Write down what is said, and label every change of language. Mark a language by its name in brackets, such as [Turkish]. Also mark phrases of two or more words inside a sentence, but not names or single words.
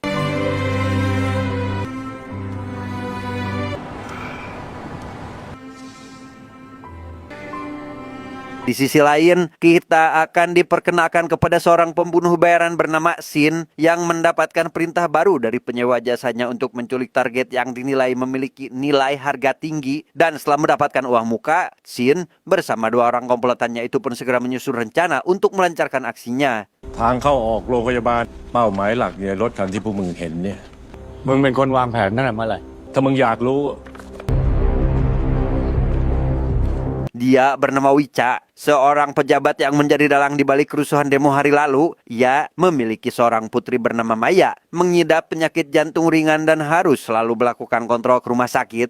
[Indonesian] Di sisi lain, kita akan diperkenalkan kepada seorang pembunuh bayaran bernama Sin yang mendapatkan perintah baru dari penyewa jasanya untuk menculik target yang dinilai memiliki nilai harga tinggi. Dan setelah mendapatkan uang muka, Sin bersama dua orang komplotannya itu pun segera menyusun rencana untuk melancarkan aksinya. [Thai] ทางเข้าออกโรงพยาบาลเป้าหมายหลักเนี่ยรถคันที่พวกมึงเห็นเนี่ย มึงเป็นคนวางแผนตั้งแต่เมื่อไหร่ ถ้ามึงอยากรู้ [Indonesian] Dia bernama Wica, seorang pejabat yang menjadi dalang di balik kerusuhan demo hari lalu. Ia memiliki seorang putri bernama Maya, mengidap penyakit jantung ringan dan harus selalu melakukan kontrol ke rumah sakit.